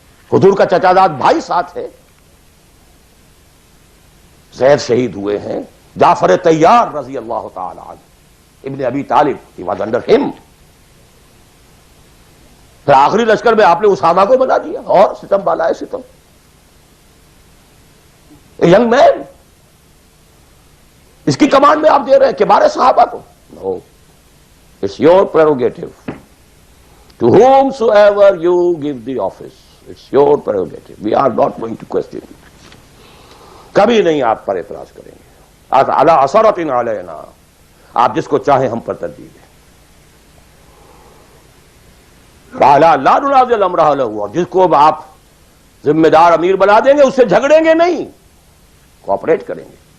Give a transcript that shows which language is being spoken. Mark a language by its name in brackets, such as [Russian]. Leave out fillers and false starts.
[Urdu] حضور کا چچا زاد بھائی ساتھ ہے, زید شہید ہوئے ہیں, جعفر طیار رضی اللہ تعالی عنہ, ابن ابی طالب, [English] he was under him. [Urdu] پھر آخری لشکر میں آپ نے اسامہ کو بنا دیا, اور ستم بالا ہے ستم. ینگ مین, اس کی کمانڈ میں آپ دے رہے ہیں کبار صحابہ کو. [English] No, it's your prerogative. To whomsoever you give the office, it's your prerogative. We are not going to question it. [Urdu] کبھی نہیں آپ پر اعتراض کریں گے. [Arabic] علی عثرۃ علینا, [Urdu] آپ جس کو چاہیں ہم پر ترجیح دیں. [Arabic] وعلی لا ننازع الامر اہلہ, [Urdu] اور جس کو آپ ذمہ دار امیر بنا دیں گے اس سے جھگڑیں گے نہیں, کوآپریٹ کریں گے.